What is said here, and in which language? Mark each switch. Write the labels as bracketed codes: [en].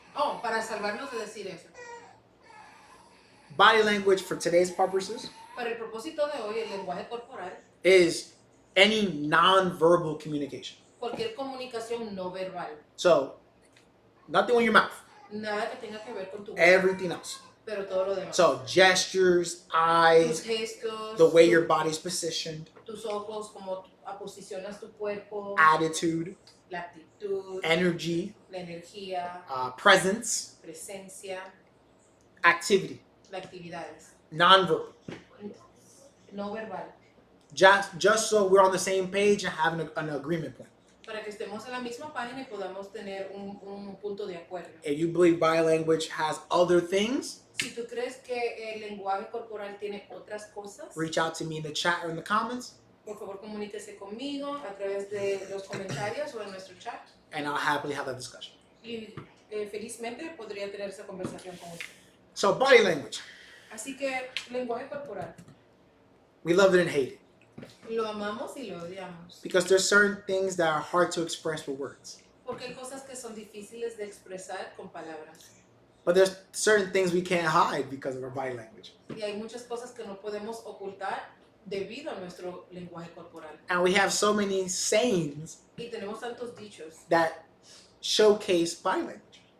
[es] Oh, para salvarnos de decir eso. [en] Body language for today's purposes [es] Para el propósito de hoy, el lenguaje corporal, [en] is any non-verbal communication. [es] cualquier comunicación no verbal, [en] So, nothing on your mouth, [es] nada que tenga que ver con tu boca, [en] everything else. [es] pero todo lo demás. [en] So, gestures, [es] Tus [en] eyes, [es] gestos, [en] the way your body's positioned, [es] tus ojos, cómo posicionas tu cuerpo, [en] attitude, [es] la actitud, [en] energy, [es] la energía, [en] presence, [es] presencia, [en] activity, [es] las actividades, [en] non-verbal. [es] no verbal, [en] Just so we're on the same page and having an agreement point. [es] para que estemos en la misma página y podamos tener un punto de acuerdo. [en] If you believe body language has other things, [es] Si tú crees que el lenguaje corporal tiene otras cosas, [en] reach out to me in the chat or in the comments, [es] por favor comuníquese conmigo a través de los comentarios o en nuestro chat [en] and I'll happily have that discussion. [es] y felizmente podría tener esa conversación con usted. [en] So, body language, [es] Así que lenguaje corporal, [en] we love it and hate it [es] lo amamos y lo odiamos, [en] because there's certain things that are hard to express with words. [es] porque hay cosas que son difíciles de expresar con palabras [en] But there's certain things we can't hide because of our body language. [es] y hay muchas cosas que no podemos ocultar debido a nuestro lenguaje corporal. [en] And we have so many sayings [es] Y tenemos tantos dichos [en] that showcase body language.